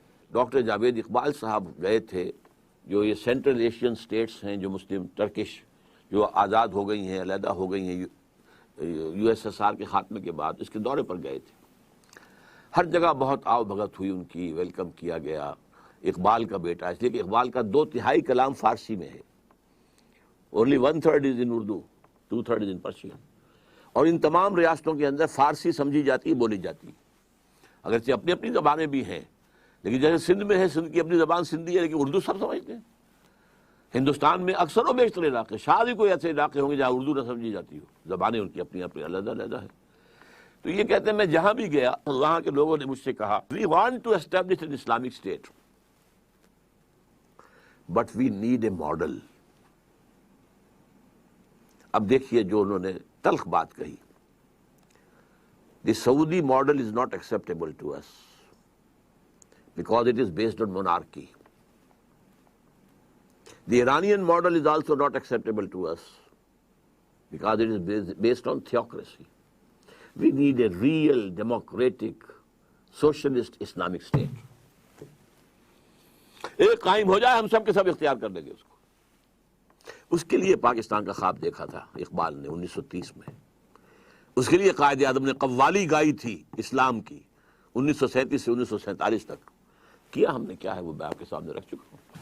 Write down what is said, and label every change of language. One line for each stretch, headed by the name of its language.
Urdu: Doctor Javed Iqbal صاحب گئے تھے، جو یہ سینٹرل ایشین سٹیٹس ہیں جو مسلم ٹرکش جو آزاد ہو گئی ہیں، علیحدہ ہو گئی ہیں یو ایس ایس آر کے خاتمے کے بعد، اس کے دورے پر گئے تھے. ہر جگہ بہت آؤ بھگت ہوئی ان کی، ویلکم کیا گیا. اقبال کا بیٹا، اس لیے کہ اقبال کا 2/3 کلام فارسی میں ہے.
English: Only 1/3 is in Urdu, 2/3 is in Persian.
Urdu: اور ان تمام ریاستوں کے اندر فارسی سمجھی جاتی، بولی جاتی. اگرچہ اپنی اپنی زبانیں بھی ہیں، لیکن جیسے سندھ میں ہے، سندھ کی اپنی زبان سندھی ہے، لیکن اردو سب سمجھتے ہیں. ہندوستان میں اکثر و بیشتر علاقے، شاید ہی کوئی ایسے علاقے ہوں گے جہاں اردو نہ سمجھی جاتی ہو. زبانیں ان کی اپنی اپنی علیحدہ علیحدہ ہے. تو یہ کہتے ہیں میں جہاں بھی گیا وہاں کے لوگوں نے مجھ سے کہا
English: we want to establish an Islamic state but we need a model.
Urdu: اب دیکھیے جو انہوں نے تلخ بات کہی.
English: The Saudi model is not acceptable to us because it is based on monarchy. The Iranian model is also not acceptable to us because it is based on theocracy. We need a real democratic socialist Islamic state.
Urdu: ایک قائم ہو جائے، ہم سب کے سب اختیار کر لیں گے اس کو. اس کے لیے پاکستان کا خواب دیکھا تھا اقبال نے 1930 میں. اس کے لیے قائد اعظم نے قوالی گائی تھی اسلام کی 1937 سے 1947 تک. کیا ہم نے کیا ہے وہ میں آپ کے سامنے رکھ چکا ہوں.